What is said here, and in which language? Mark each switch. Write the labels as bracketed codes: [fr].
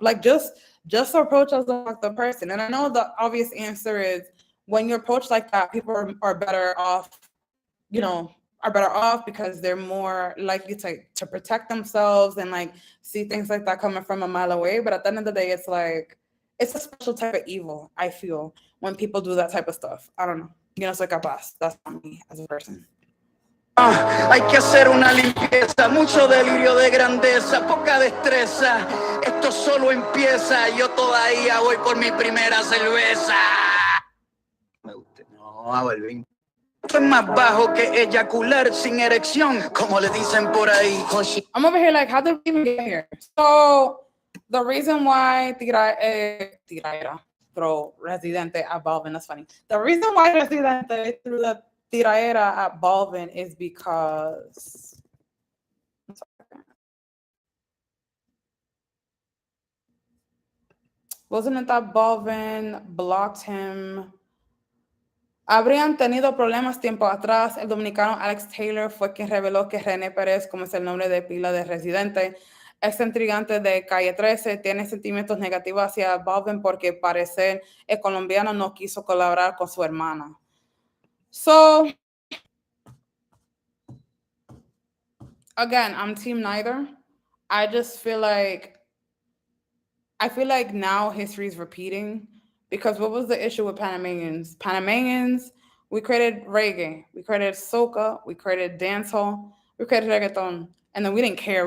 [en] Like just approach as a fucked up person. And I know the obvious answer is when you approach like that, people are better off, you know, are better off because they're more likely to protect themselves and like see things like that coming from a mile away. But at the end of the day, it's like it's a special type of evil, I feel, when people do that type of stuff. I don't know. [es] Soy capaz. [en] That's not me as a person. [es] Hay que hacer una limpieza, mucho delirio de grandeza, poca destreza. Esto solo empieza, yo todavía voy por mi primera cerveza. Me gusta. No, a Balvin. Soy más bajo que eyacular sin erección, como le dicen por ahí. [en] I'm over here like, how did we even get here? So the reason why Tiraera throw Residente at Balvin, that's funny. The reason why Residente threw the Tiraera at Balvin is because wasn't it that Balvin blocked him? [es] Habrían tenido problemas tiempo atrás. El dominicano Alex Taylor fue quien reveló que René Pérez, como es el nombre de pila de Residente, ex intrigante de Calle 13, tiene sentimientos negativos hacia Balvin porque parece el colombiano no quiso colaborar con su hermana. [en] So, again, I'm team neither. I feel like now history is repeating. Because what was the issue with Panamanians? Panamanians, we created reggae, we created soca, we created dancehall, we created reggaeton, and then we didn't care.